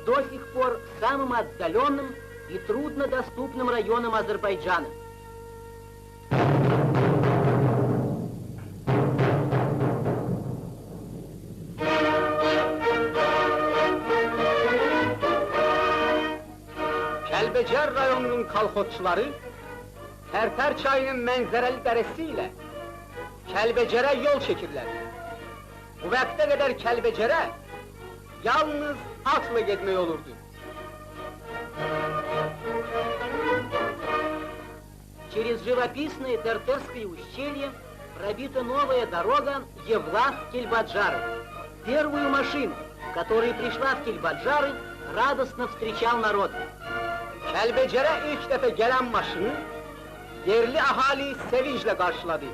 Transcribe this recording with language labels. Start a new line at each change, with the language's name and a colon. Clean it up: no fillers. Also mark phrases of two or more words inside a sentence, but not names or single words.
Russian: до сих пор самым отдаленным и труднодоступным районом Азербайджана.
Azerbaijani: Kəlbəcər rayonunun kolxozçuları, Tərtər çayının mənzərəli dərəsi ilə Kəlbəcərə yol çəkirlər. Bu vaxta qədər Kəlbəcərə yalnız atla getmək olurdu.
Russian: Через живописное Тертерское ущелье пробита новая дорога Евлах-Кельбаджары. Первую машину, которая prишла в Кельбаджары, радостно встречал народ.
Azerbaijani: Kəlbəcərə ilk dəfə gələn maşını yerli ahali sevinclə qarşıladı.